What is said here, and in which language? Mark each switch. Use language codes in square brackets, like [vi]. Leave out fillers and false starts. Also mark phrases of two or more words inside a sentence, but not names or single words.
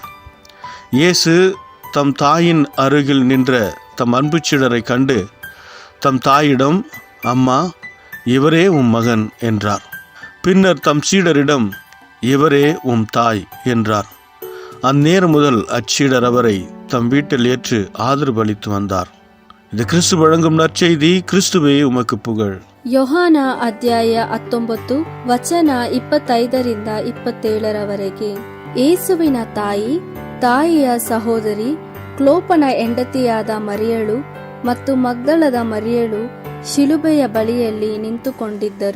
[ta] இயேசு தம் தாயின் அருகில் நின்ற தம் அன்பு சீடரை கண்டு தம் தாயிடம், அம்மா, இவரே உம் மகன் என்றார். பின்னர் தம் சீடரிடம், இவரே உம் தாய் என்றார். அந்நேரம் முதல் அச்சீடர் அவரை தம் வீட்டில் ஏற்று ஆதரவு அளித்து வந்தார். இது கிறிஸ்து வழங்கும் நற்செய்தி. கிறிஸ்துவே உமக்கு புகழ். [kn] ಯೋಹಾನ ಅಧ್ಯಾಯ 19 ವಚನ 25 27 ಯೇಸುವಿನ ತಾಯಿ, ತಾಯಿಯ ಸಹೋದರಿ, ಕ್ಲೋಪನ ಹೆಂಡತಿಯಾದ ಮರಿಯಳು ಮತ್ತು ಮಗ್ದಲದ ಮರಿಯಳು ಶಿಲುಬೆಯ ಬಳಿಯಲ್ಲಿ ನಿಂತುಕೊಂಡಿದ್ದರು.